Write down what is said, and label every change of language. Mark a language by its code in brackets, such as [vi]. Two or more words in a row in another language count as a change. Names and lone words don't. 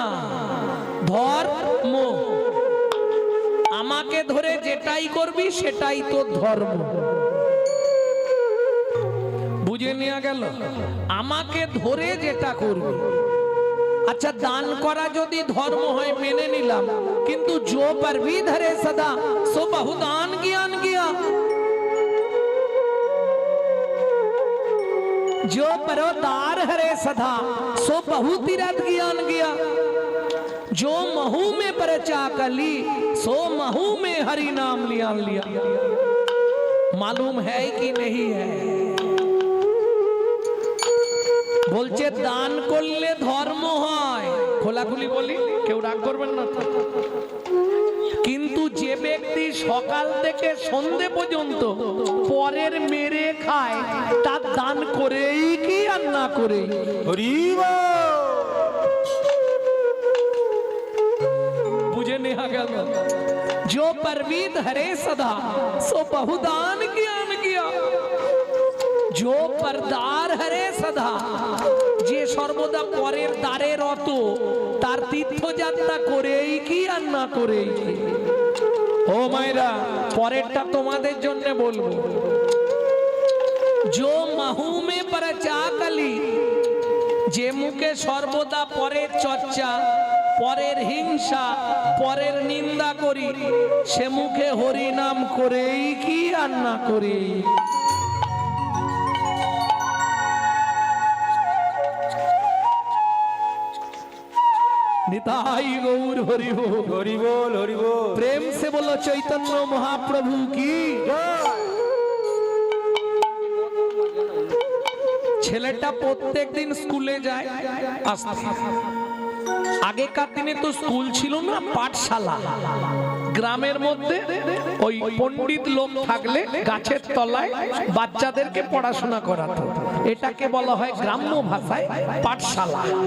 [bn] ধর্ম আমাকে ধরে যেটাই করবি সেটাই তোর ধর্ম, বুঝে নেওয়া গেল? আমাকে ধরে যেটা করবি। আচ্ছা, দান করা যদি ধর্ম হয় মেনে নিলাম, কিন্তু [hi] जो पर भी धरे सदा सो बहुदान ज्ञान किया, जो परोदार हरे सदा सो बहु तीरथ ज्ञान किया, जो महू में परचा कली सो महू में हरि नाम लिया लिया। मालूम है कि नहीं है? [bn] বলছে দান করলে ধর্ম হয়, খোলাখুলি বলি, কেউ রাগ করবেন না তো। কিন্তু যে ব্যক্তি সকাল থেকে সন্ধে পর্যন্ত পরের মেরে খায়, তার দান করেই কি আর না করেই? বুঝে নেওয়া গেল? [hi] जो परवीत हरे सदा सो बहुदान ज्ञान किया, जो परदार हरे सदा, [bn] যে সর্বদা পরের দ্বারে রত, তার তীর্থযাত্রা করেই কি আর না করেই কি? ও মায়েরা, পরেরটা তোমাদের জন্য বলবো। [hi] जो महू में परचा कली, [bn] যে মুখে সর্বদা পরের চর্চা, পরের হিংসা, পরের নিন্দা করি, সে মুখে হরি নাম করেই কি আর না করেই? নিতাই গৌর হরি বোল, হরি বল হরি বল। [hi] प्रेम से बोलो चैतन्य महाप्रभु की। [bn] ছেলেটা প্রত্যেক দিন স্কুলে যায়, আসতে। আগেকার দিনে তো স্কুল ছিল না, পাঠশালা। গ্রামের মধ্যে ওই পণ্ডিত লোক থাকলে গাছের তলায় বাচ্চাদেরকে পড়াশোনা করাতো, এটাকে বলা হয় গ্রাম্য ভাষায় পাঠশালা।